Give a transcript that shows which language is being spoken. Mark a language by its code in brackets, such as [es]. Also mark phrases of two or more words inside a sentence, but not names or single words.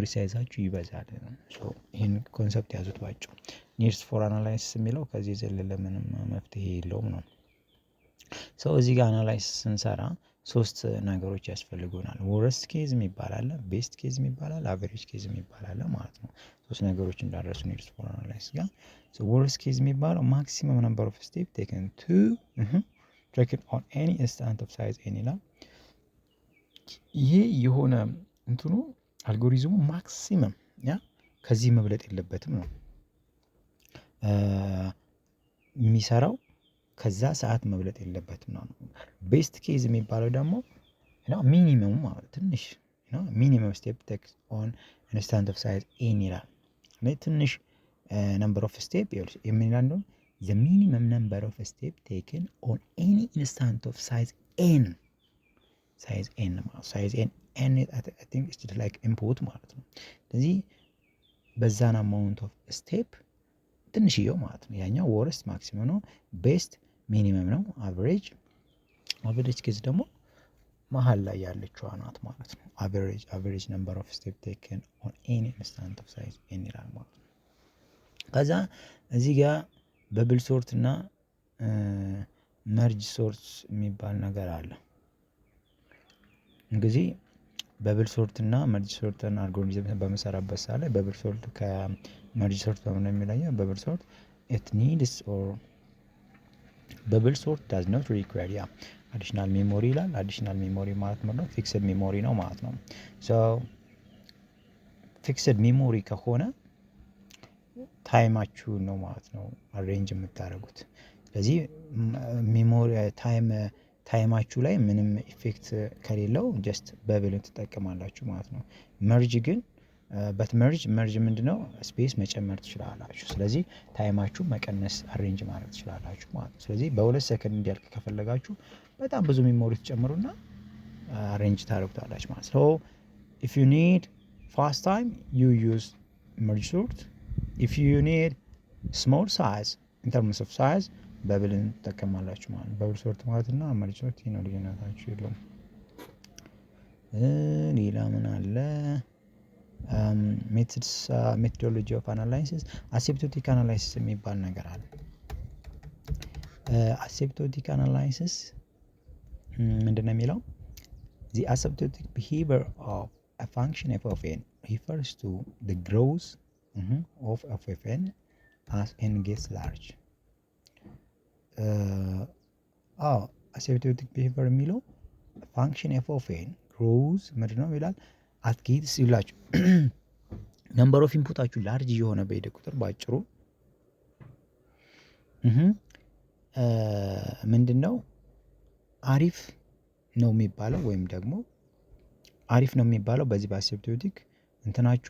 [am] ሳይዛችሁ ይበዛል። ይህን ኮንሰፕት ያዙት ባጭሩ። [en] needs for analysis [am] የሚለው ከዚህ የዘለለ ምንም መፍትሄ የለውም ነው። ሰው እዚህ ጋር አናላይሲስ ስንሰራ ሶስት ነገሮች ያስፈልጉናል። [en] worst case [am] የሚባል አለ፣ [en] best case [am] የሚባል አለ፣ [en] average case [am] የሚባል አለ ማለት ነው። ሶስት ነገሮች እንዳደረሱ [en] needs for analysis [am] ጋር። [en] worst case [am] የሚባለው [en] maximum number of step taken to taken on any instant of size n [am] ይላል። ይሄ የሆነ እንትኑ አልጎሪዝሙ ማክሲመም ያ ከዚህ መብለጥ የለበትም ነው የሚሰራው፣ ከዛ ሰዓት መብለጥ የለበትም ነው። [en] best case [am] የሚባለው ደግሞ ሚኒመሙ ማለት ትንሽ [en] minimum step take on instant of size n [am] ይላል። ትንሽ [en] number of step [am] የሚላል [en] the minimum number of step taken on any instant of size n size n I think it's just like input [am] ማለት ነው። ስለዚህ በዛን [en] amount of step [am] ትንሽየው ማለት ነው። ያኛው [en] worst maximum [am] ነው፣ [en] best minimum [am] ነው፣ [en] average case [am] ደግሞ መሀል ላይ ያለችው ናት ማለት ነው። [en] average number of step taken on any instant of size n [am] ይላል ማለት ነው። ከዛ እዚህ ጋር [en] bubble sort [am] እና [en] merge sort [am] የሚባል ነገር አለ። እንግዲህ [en] bubble sort [am] እና [en] merge sort [am] አልጎሪዝም በመሰራበት ሰዓት ላይ [en] bubble sort [am] ከመርጅ ሶርት በምን የሚለየው? [en] bubble sort it needs or bubble sort does not require additional memory [am] ይላል። [en] additional memory [am] ማለት ነው [en] fixed memory [am] ነው ማለት ነው። ሶ [en] fixed memory [am] ከሆነ ታይማችሁ ነው ማለት ነው አሬንጅ የምታደርጉት። ስለዚህ ሜሞሪ ታይማችሁ ላይ ምንም ኢፌክት ከሌለው [en] just bubble [am] ትጠቀማላችሁ ማለት ነው። መርጅ ግን መርጅ ምንድነው? ስፔስ መጨመር ትችላላችሁ። ስለዚህ ታይማችሁ መቀነስ አሬንጅ ማድረግ ትችላላችሁ ማለት ነው። ስለዚህ በሁለት ሰከንድ እንዲያልቅ ከፈለጋችሁ በጣም ብዙ ሜሞሪ ትጨምሩና አሬንጅ ታደርጉታላችሁ ማለት ነው። [en] if you need fast time you use merge sort. if you need small size in terms of size [am] በብልን ትጠቀማላችሁ ማለት ነው። [en] bubble sort [am] ማለት እና [en] merge sort [am] ነው ልዩነታችሁ የለውም። ሌላ ምን አለ? [en] methodology of analysis asymptotic analysis [am] የሚባል ነገር አለ። [en] asymptotic analysis [am] ምንድነው የሚለው? [en] the asymptotic behavior of a function f of n refers to the growth of f of n as n gets large. asymptotic behavior የሚለው function f of n grows [am] ምንድነው ይላል [en] at gates ይላችሁ number of input large [am] እየሆነ በሄደ ቁጥር ባጭሩ ምንድነው አሪፍ ነው የሚባለው ወይም ደግሞ አሪፍ ነው የሚባለው በዚህ በአሲምፕቶቲክ እንትናችሁ